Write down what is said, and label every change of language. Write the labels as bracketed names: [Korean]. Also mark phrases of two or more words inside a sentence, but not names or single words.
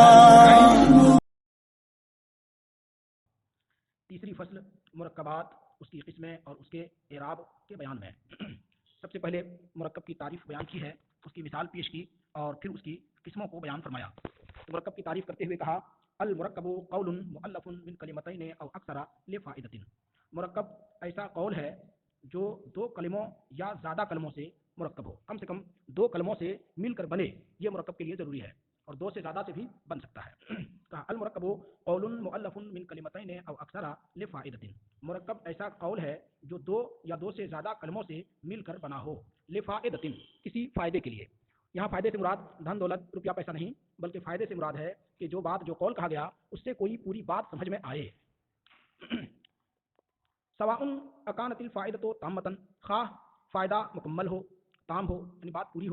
[Urdu] تیسری فصل مرکبات، اس کی قسمیں اور اس کے اعراب کے بیان میں۔ سب سے پہلے مرکب کی تعریف بیان کی ہے، اس کی مثال پیش کی اور پھر اس کی قسموں کو بیان فرمایا۔ تو مرکب کی تعریف کرتے ہوئے کہا [Arabic] المرکب قول مؤلف من کلمتین او اکثر لفائدۃ۔ [Urdu] مرکب ایسا قول ہے جو دو کلموں یا زیادہ کلموں سے مرکب ہو، کم سے کم دو کلموں سے مل کر بنے، یہ مرکب کے لیے ضروری ہے، اور دو سے زیادہ سے بھی بن سکتا ہے۔ کہا [Arabic] المرکب قول مؤلف من کلمتین او اکثر لفائدۃ۔ [Urdu] مرکب ایسا قول ہے جو دو یا دو سے زیادہ کلموں سے مل کر بنا ہو، لفائدۃ، کسی فائدے کے لیے۔ یہاں فائدے سے مراد دھن دولت روپیہ پیسہ نہیں، بلکہ فائدے سے مراد ہے کہ جو بات جو قول کہا گیا اس سے کوئی پوری بات سمجھ میں آئے۔ [Arabic] سواء اکانت الفائدۃ تامۃ، [Urdu] خواہ فائدہ مکمل ہو، تام ہو، یعنی بات پوری ہو۔